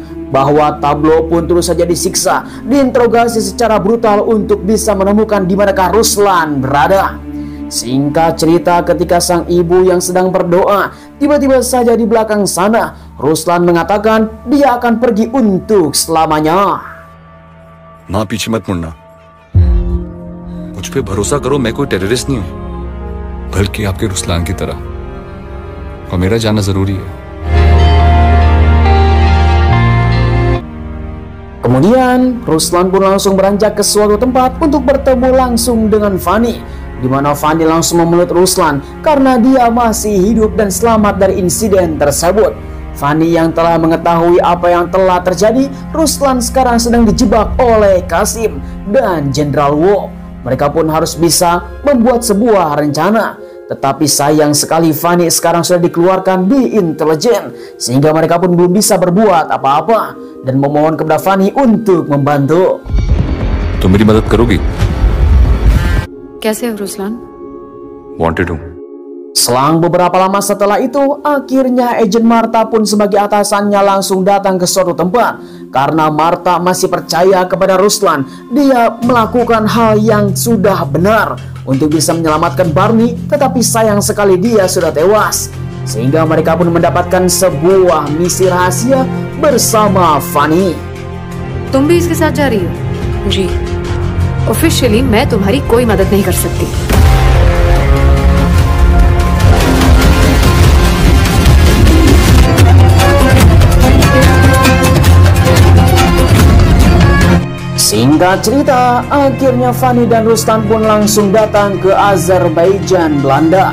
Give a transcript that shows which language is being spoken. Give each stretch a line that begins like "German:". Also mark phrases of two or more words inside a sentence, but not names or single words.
Indonesian: Bahwa Tablo pun terus saja disiksa, diinterogasi secara brutal untuk bisa menemukan di manakah Ruslan berada. Singkat cerita, ketika sang ibu yang sedang berdoa, tiba-tiba saja di belakang sana Ruslan mengatakan dia akan pergi untuk selamanya.
Hindi: माँ पीछे मत मुड़ना. मुझ पे भरोसा करो, मैं कोई टेररिस्ट नहीं हूँ, बल्कि आपके रुस्लान की तरह, और मेरा जाना जरूरी है.
Indonesian: Kemudian Ruslan pun langsung beranjak ke suatu tempat untuk bertemu langsung dengan Fanny, di mana Fanny langsung memeluk Ruslan karena dia masih hidup dan selamat dari insiden tersebut. Fanny yang telah mengetahui apa yang telah terjadi, Ruslan sekarang sedang dijebak oleh Kasim dan Jenderal Wo. Mereka pun harus bisa membuat sebuah rencana. Tetapi sayang sekali Fanny sekarang sudah dikeluarkan di intelijen, sehingga mereka pun belum bisa berbuat apa-apa dan memohon kepada Fanny untuk membantu.
Hindi: तुम मेरी मदद करोगी? कैसे हो रुस्लान? Wanted हूँ.
Indonesian: Selang beberapa lama setelah itu, akhirnya Agent Marta pun sebagai atasannya langsung datang ke suatu tempat. Karena Marta masih percaya kepada Ruslan, dia melakukan hal yang sudah benar untuk bisa menyelamatkan Barney, tetapi sayang sekali dia sudah tewas. Sehingga mereka pun mendapatkan sebuah misi rahasia bersama Fanny.
Hindi: तुम भी इसके साथ जा रही हो? जी, ऑफिशियली मैं तुम्हारी कोई मदद नहीं कर सकती।
Indonesian: Singkat cerita, akhirnya Fanny dan Ruslan pun langsung datang ke Azerbaijan, Belanda.